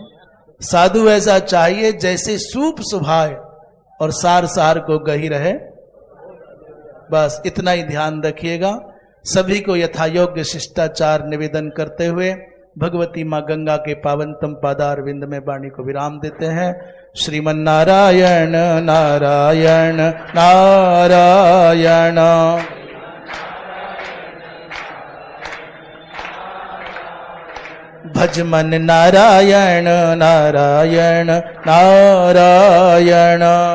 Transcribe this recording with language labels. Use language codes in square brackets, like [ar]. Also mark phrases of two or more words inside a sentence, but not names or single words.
[hi] साधु ऐसा चाहिए जैसे सूप सुभाए और सार सार को गही रहे। बस इतना ही ध्यान रखिएगा। सभी को यथायोग्य शिष्टाचार निवेदन करते हुए भगवती माँ गंगा के पावनतम पादार विंद में वाणी को विराम देते हैं। श्रीमन नारायण नारायण नारायण। भजमन नारायण नारायण नारायण।